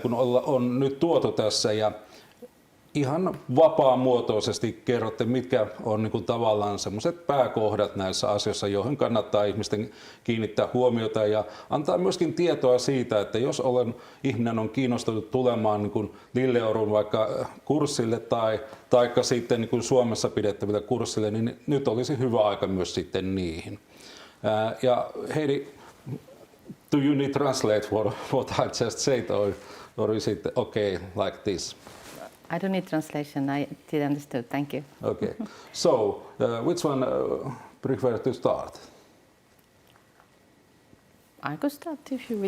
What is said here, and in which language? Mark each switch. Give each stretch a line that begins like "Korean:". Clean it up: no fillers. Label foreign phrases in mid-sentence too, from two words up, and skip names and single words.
Finnish: kuin on nyt tuotu tässä ja ihan vapaamuotoisesti kerrotte, mitkä on niin kuin tavallaan semmoiset pääkohdat näissä asioissa, joihin kannattaa ihmisten kiinnittää huomiota ja antaa myöskin tietoa siitä, että jos ihminen on kiinnostunut tulemaan niin kuin Lilleorun vaikka kurssille tai sitten niin kuin Suomessa pidettäville kurssille, niin nyt olisi hyvä aika myös sitten niihin. Ja Heidi,
English: do you need translate for what I just said or is it okay like this? I don't need translation. I did understood. Thank you. Okay. So, which one prefer to start? I could start if you wish.